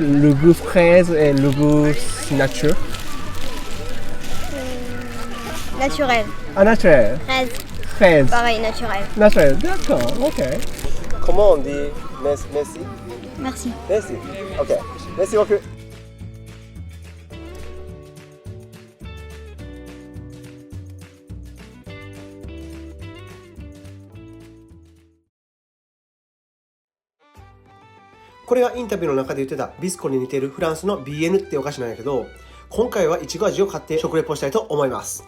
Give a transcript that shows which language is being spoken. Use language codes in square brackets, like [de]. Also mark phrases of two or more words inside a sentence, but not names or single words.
[fr] Le goût fraise et le goût nature? Naturel. Ah, naturel. Fraise. Fraise. Pareil, naturel. Naturel, d'accord, ok. Comment on dit merci? Merci. Merci. Ok. Merci beaucoup. [ja] これがインタビューの中で言ってたビスコに似てるフランスの BN ってお菓子なんやけど、今回はいちご味を買って食レポしたいと思います。